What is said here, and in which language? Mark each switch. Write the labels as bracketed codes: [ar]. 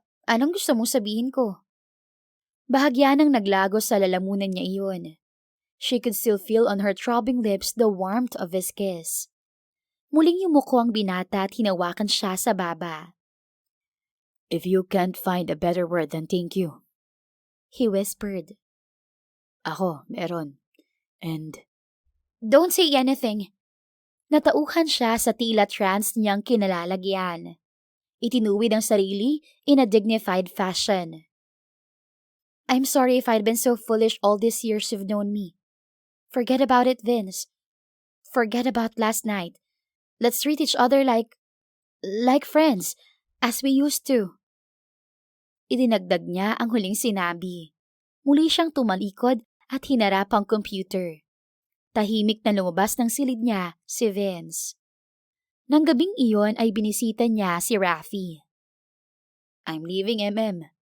[tl] Anong gusto mong sabihin ko? Bahagya nang naglago sa lalamunan niya iyon. [en] She could still feel on her throbbing lips the warmth of his kiss. [tl] Muling yumuko ang binata at hinawakan siya sa baba. [en] If you can't find a better word than thank you, he whispered. [tl] Ako, meron. [en] And... Don't say anything. [tl] Natauhan siya sa tila trance niyang kinalalagyan. Itinuwid ang sarili [en] in a dignified fashion. I'm sorry if I'd been so foolish all these years you've known me. Forget about it, Vince. Forget about last night. Let's treat each other like friends, as we used to. [tl] Idinagdag niya ang huling sinabi. Muli siyang tumalikod at hinarap ang computer. Tahimik na lumabas ng silid niya si Vince. Nang gabing iyon ay binisita niya si Rafi. [en] I'm leaving, MM.